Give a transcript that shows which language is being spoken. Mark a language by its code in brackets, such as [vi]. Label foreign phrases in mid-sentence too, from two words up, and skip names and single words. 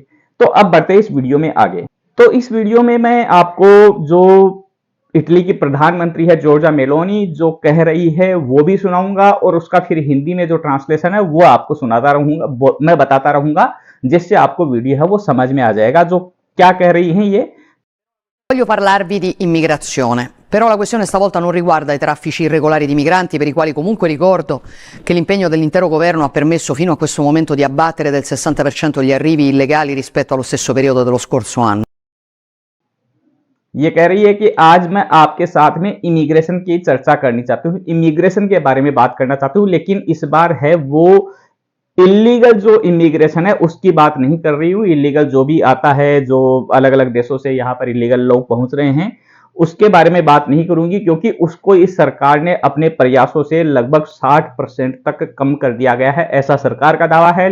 [hi] तो अब बढ़ते हैं इस वीडियो में आगे। तो इस वीडियो में मैं आपको जो इटली की प्रधानमंत्री है जॉर्जा मेलोनी जो कह रही है वो भी सुनाऊंगा, और उसका फिर हिंदी में जो ट्रांसलेशन है वो आपको सुनाता रहूंगा, मैं बताता रहूंगा, जिससे आपको वीडियो है वो समझ में आ जाएगा जो क्या कह रही हैं ये। [it] Voglio parlarvi di immigrazione, però la questione stavolta non riguarda i traffici irregolari di migranti, per i quali comunque ricordo che l'impegno dell'intero governo ha permesso fino a questo momento di abbattere del 60% gli arrivi illegali rispetto allo stesso periodo dello scorso anno. [hi] ये कह रही है कि आज मैं आपके साथ में इमिग्रेशन की चर्चा करनी चाहती हूँ, इमिग्रेशन के बारे में बात करना चाहती हूँ, लेकिन इस बार है वो इलीगल जो इमिग्रेशन है उसकी बात नहीं कर रही हूँ। इलीगल जो भी आता है, जो अलग अलग देशों से यहाँ पर इलीगल लोग पहुंच रहे हैं, उसके बारे में बात नहीं करूंगी, क्योंकि उसको इस सरकार ने अपने प्रयासों से लगभग 60% तक कम कर दिया गया है, ऐसा सरकार का दावा है।